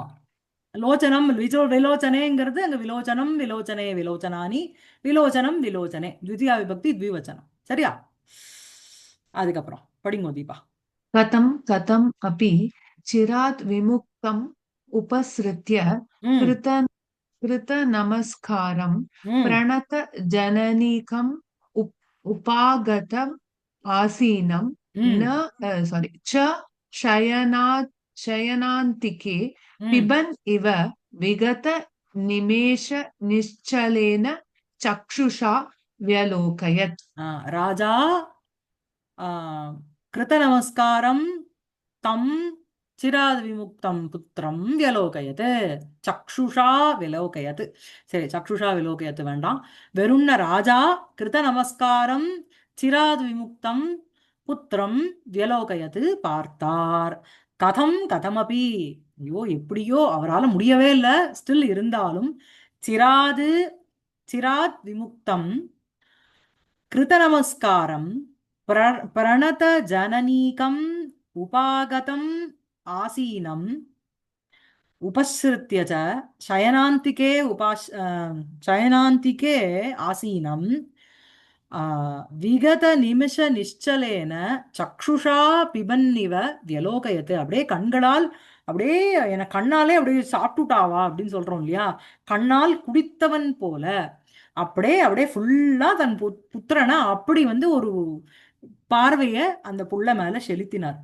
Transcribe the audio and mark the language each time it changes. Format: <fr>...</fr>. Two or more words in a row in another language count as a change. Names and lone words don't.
<sa>லோச்சனம்</sa> <ta>விலோச்சனேங்கிறது அங்க</ta> <sa>विलोचनम् विलोचने विलोचनानि विलोचनम् विलोचने द्वितीया विभक्ति द्विवचनम्.</sa> <ta>சரியா? அதுக்கப்புறம் படிங்கோ தீபா.</ta> <sa>कथं कथम् अपि चिरात् विमुक्तम् उपसृत्य कृतन् कृत नमस्कारं ம் प्रणत जननीकम् उपागतम् आसीनं ம் न sorry च शयनान्तिके ம் पिबन् इव विगत निमेष निश्चलेन चक्षुषा व्यलोकयत् राजा कृत नमस्कारं तं चिरात् विमुक्तं पुत्रं व्यलोकयत् चक्षुषा विलोकयत्.</sa> <ta>சரி,</ta> <sa>चक्षुषा विलोकयत्</sa> <ta>வேண்டாம்.</ta> <sa>வெறும்ன राजा कृत नमस्कारं चिरात् विमुक्तं पुत्रं व्यलोकयत् பார்த்தார். कथं कथमपि,</sa> <ta>ஐயோ எப்படியோ அவரால் முடியவே இல்லை, ஸ்டில் இருந்தாலும்</ta> <sa>चिरात् चिरात् विमुक्तं कृत नमस्कारं प्रणत जननीकम् उपागतम् आसीनम् उपसृत्य च शयनान्तिके शयनान्तिके आसीनं विगतनिमिषनिश्चलेन चक्षुषा पिबन्निव व्यलोकयत्.</sa> <ta>அப்படியே கண்களால் அப்படியே என கண்ணாலே அப்படியே சாப்பிட்டுட்டாவா அப்படின்னு சொல்றோம் இல்லையா, கண்ணால் குடித்தவன் போல அப்படியே அப்படியே ஃபுல்லா தன் புத்திரனை அப்படி வந்து ஒரு பார்வைய அந்த புள்ள மேல செலுத்தினார்.</ta>